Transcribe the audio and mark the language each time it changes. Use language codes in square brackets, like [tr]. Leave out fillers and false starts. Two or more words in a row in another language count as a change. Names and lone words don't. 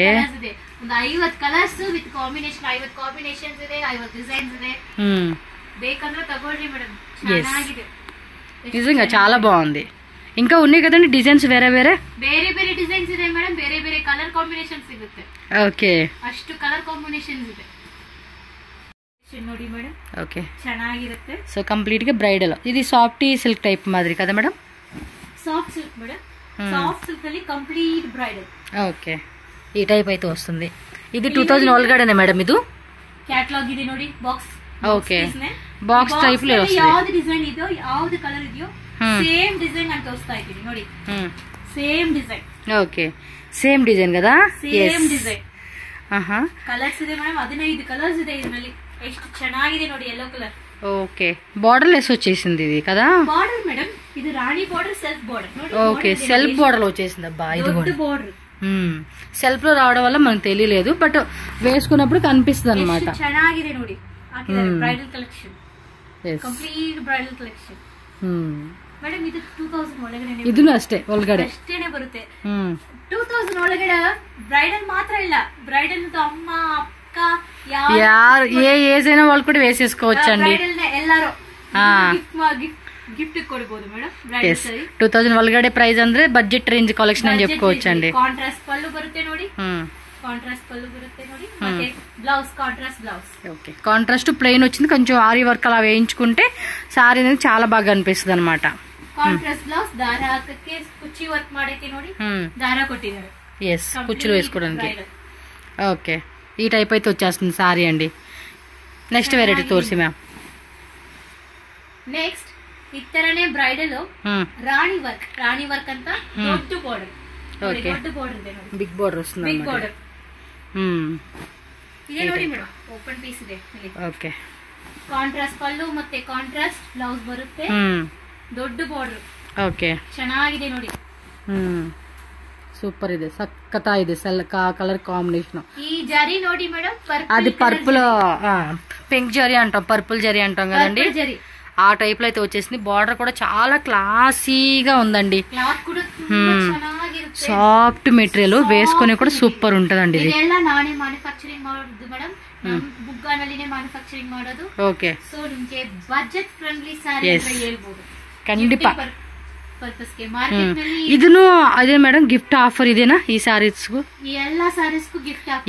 [kn] 50 [en] colors with combination [kn] 50 కాంబినేషన్స్ ಇದೆ 50 డిజైన్స్ ಇದೆ ಬೇಕಂದ್ರೆ ತಗೊಳ್ಳಿ ಮೇಡಂ ಚೆನ್ನಾಗಿದೆ [te] నిజంగా చాలా బాగుంది ఇంకా ఉన్నాయి కదండి డిజైన్స్ వేరే వేరే [kn] డిజైన్స్ ಇದೆ మేడం ಬೇರೆ [en] color combinations [kn] ಸಿಗುತ್ತೆ [te] ఓకే [kn] ಅಷ್ಟು [en] color combinations [kn] ಇದೆ ನೋಡಿ ಮೇಡಂ [te] ఓకే [kn] ಚೆನ್ನಾಗಿರುತ್ತೆ [te] సో కంప్లీట్ గా బ్రైడల్ ఇది [en] soft silk [te] టైప్ మాదిరి కదా మేడం [en] soft silk madam soft silk ಅಲ್ಲಿ complete bridal [te] ఓకే ఈ టైప్ అయితే వస్తుంది ఇది 2000 [kn] ಒಳಗಡೆನೆ ಮೇಡಂ ಇದು ಕ್ಯಾಟಲಾಗ್ ಇದೆ ನೋಡಿ ಬಾಕ್ಸ್ [te] ఓకే బాక్స్ టైప్ లో వస్తుంది [kn] ಯಾವುದು ಡಿಸೈನ್ ಇದೆಯೋ ಯಾವುದು ಕಲರ್ ಇದೆಯೋ [en] same design [kn] ಅಂತ ತೋರಿಸ್ತಾ ಇದ್ದೀನಿ ನೋಡಿ [en] same design [te] ఓకే [en] same design [te] కదా [en] same design colors [kn] ಇದೆ ಮೇಡಂ 15 ಕಲರ್ಸ್ ಇದೆ ಇದರಲ್ಲಿ ಎಷ್ಟು ಚೆನ್ನಾಗಿದೆ ನೋಡಿ yellow ಕಲರ್ [te] ఓకే బార్డర్ లెస్ వచ్చేసింది ఇది కదా బార్డర్ మేడం ఇది రాణి బార్డర్ [en] self border [te] ನೋಡಿ ఓకే సెల్ఫ్ బార్డర్ వచ్చేసింది అబ్బా ఇది కూడా సెల్ఫ్ లో రావడం వల్ల మనకు తెలియలేదు, బట్ వేసుకున్నప్పుడు కనిపిస్తుంది అనమాట. [kn] ಚೆನ್ನಾಗಿದೆ ನೋಡಿ ಬ್ರೈಡಲ್ ಕಲೆಕ್ಷನ್, ಕಂಪ್ಲೀಟ್ ಬ್ರೈಡಲ್ ಕಲೆಕ್ಷನ್ ಮೇಡಮ್. ಇದು 2000 ಒಳಗಡೆ, ಇದನ್ನು ಅಷ್ಟೇ ಒಳಗಡೆ ಅಷ್ಟೇನೆ ಬರುತ್ತೆ. 2000 ಒಳಗಡೆ ಬ್ರೈಡಲ್ ಮಾತ್ರ ಇಲ್ಲ, ಬ್ರೈಡಲ್ ಅಮ್ಮ ಅಕ್ಕ [te] ಯಾರು ఏ ఏజ్ అయినా వాళ్ళు కూడా వేసేసుకోవచ్చండి. [kn] ಎಲ್ಲರೂ గిఫ్ట్ కొడಬಹುದು మేడం. 2000 ಒಳಗಡೆ ಪ್ರೈಸ್ ಅಂದ್ರೆ ಬಜೆಟ್ ರೇಂಜ್ ಕಲೆಕ್ಷನ್ [te] అని చెప్పుకోవచ్చండి. [kn] ಕಾಂಟ್ರಾಸ್ಟ್ ಪಲ್ಲು ಬರುತ್ತೆ ನೋಡಿ, కాంట్రాస్ట్ పళ్ళు బರುತ್ತೆ ನೋಡಿ, ಮತ್ತೆ [en] blouse contrast blouse. okay, [te] కాంట్రాస్ట్ ప్లెయిన్ వచ్చింది, కొంచెం ఆరి వర్క్ అలా వేయించుకుంటే సారీ అనేది చాలా బాగా అనిపిస్తుంది అనమాట. [en] contrast blouse [kn] ದಾರಕ್ಕೆ ಕುಚ್ಚಿ ವರ್ಕ್ ಮಾಡಕ್ಕೆ ನೋಡಿ ದಾರ ಕೊಟ್ಟಿದ್ದಾರೆ. [en] yes, [te] కుచ్చులు వేసుకోవడానికి. ఓకే, ఈ టైప్ అయితే వచ్చేస్తుంది సారీ అండి. నెక్స్ట్ వెరైటీ తోర్సి మ్యామ్. నెక్స్ట్ ఇతరనే బ్రైడల్ రాణి వర్క్ [kn] ಅಂತ ದೊಡ್ಡ ಬಾರ್ಡರ್. [te] ఓకే, [kn] ದೊಡ್ಡ ಬಾರ್ಡರ್ ಇದೆ ನೋಡಿ, [en] big border [te] వస్తుంది [en] big border. [kn] ಇದೆ ನೋಡಿ ಮೇಡಮ್, ಓಪನ್ ಪೀಸ್ ಇದೆ. ಓಕೆ, ಕಾಂಟ್ರಾಸ್ಟ್ ಪಲ್ಲು ಮತ್ತೆ ಕಾಂಟ್ರಾಸ್ಟ್ ಬ್ಲೌಸ್ ಬರುತ್ತೆ, ದೊಡ್ಡ ಬಾರ್ಡರ್. ಓಕೆ, ಚೆನ್ನಾಗಿದೆ ನೋಡಿ. ಸೂಪರ್ ಇದೆ, ಸಕ್ಕತ್ತಾ ಇದೆ ಕಲರ್ ಕಾಂಬಿನೇಷನ್. [te] ఈ జరీ ನೋಡಿ మేడం, అది పర్పుల్ పింక్ జరీ అంటాం, పర్పుల్ జరీ అంటాం కదండి, ఆ టైప్ లో అయితే వచ్చేసింది. బార్డర్ కూడా చాలా క్లాసీగా ఉందండి, సాఫ్ట్ మెటీరియల్, వేసుకుని కూడా సూపర్ ఉంటదండి. ఇది [kn] ನಾನೇ ಮ್ಯಾನುಫ್ಯಾಕ್ಚರಿಂಗ್ ಮಾಡೋದು ಮೇಡಮ್, ಬುಗ್ಗಾನಲ್ಲಿನೇ ಮ್ಯಾನುಫ್ಯಾಕ್ಚರಿಂಗ್ ಮಾಡೋದು. ಓಕೆ, ಸೊ ನಿಮಗೆ [en] budget friendly saree [kn] ಅಂತ ಹೇಳ್ಬೋದು ಖಂಡಿತ. ಪರ್ಪಸ್ ಗೆ ಮಾರ್ಕೆಟ್ ನಲ್ಲಿ ಇದನ್ನು ಅದೇ ಮೇಡಮ್ ಗಿಫ್ಟ್ ಆಫರ್ ಇದೆನಾ ಈ ಸಾರೀಸ್ ಗೂ? ಎಲ್ಲ ಸಾರೀಸ್ ಗೂ ಗಿಫ್ಟ್ ಆಫರ್,